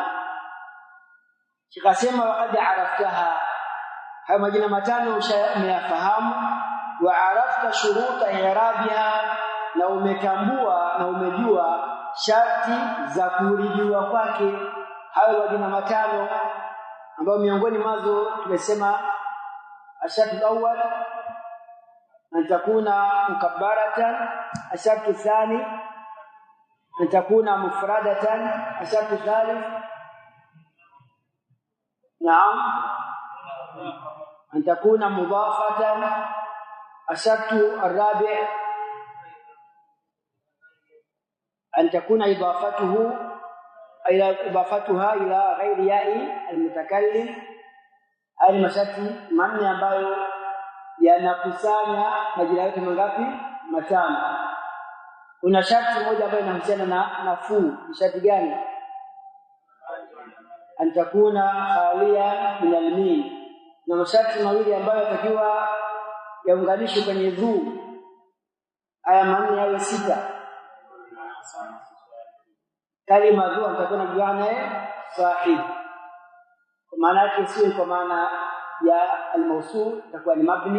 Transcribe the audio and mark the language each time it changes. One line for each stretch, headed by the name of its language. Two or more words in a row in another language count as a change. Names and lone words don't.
Swahili: Shikasema
Arabic: وقد عرفتها,
Swahili: haya majina matano ushayafahamu,
Arabic: وعرفت شروط إعرابها,
Swahili: na umetambua na umejua sharti za kurijua kwake hayo majina matano, ambayo miongoni mwazo tumesema
Arabic: الشرط الأول أن تكون مكبرة، الشرط الثاني أن تكون مفردة، الشرط الثالث نعم أن تكون مضافة، الشرط الرابع أن تكون إضافتها إلى غير ياء المتكلم.
Swahili: Haya masharti manne ambayo yanakusanya majina yote mangapi? Matano. Kuna sharti moja ambayo inahusiana na nafuu. Sharti gani?
Arabic: أن تكون خالية من الميم,
Swahili: na masharti mawili ambayo yatakiwa yaunganishwe kwenye dhu. Haya manne yawe sita. Kalima dhu atakuwa bimaana sahib, kwa maana yake sio kwa maana ya al-mawsul, itakuwa ni mabni.